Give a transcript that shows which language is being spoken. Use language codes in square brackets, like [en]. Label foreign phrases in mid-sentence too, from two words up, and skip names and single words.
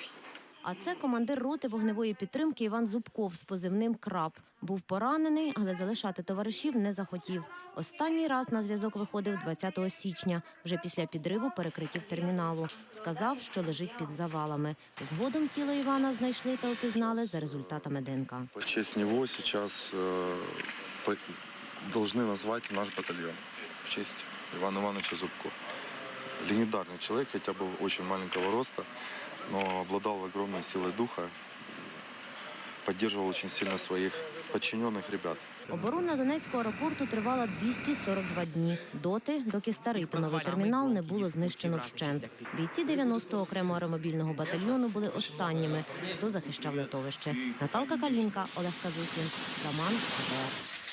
[uk] А це командир роти вогневої підтримки Іван Зубков з позивним «Краб». Був поранений, але залишати товаришів не захотів. Останній раз на зв'язок виходив 20 січня, вже після підриву перекриттів терміналу. Сказав, що лежить під завалами. Згодом тіло Івана знайшли та опізнали за результатами ДНК. [ru] В честь него сейчас должны назвать наш батальон. В честь Ивана Ивановича Зубко. Легендарный человек, хотя был очень маленького роста, но обладал огромной силой духа, поддерживал очень сильно своих подчиненных ребят. [uk] Оборона Донецького аеропорту тривала 242 дні. Доки старий та новий термінал не було знищено вщент. Бійці 90-го окремого аеромобільного батальйону були останніми, хто захищав литовище. Наталка Калінка, Олег Казухін, Роман АТР.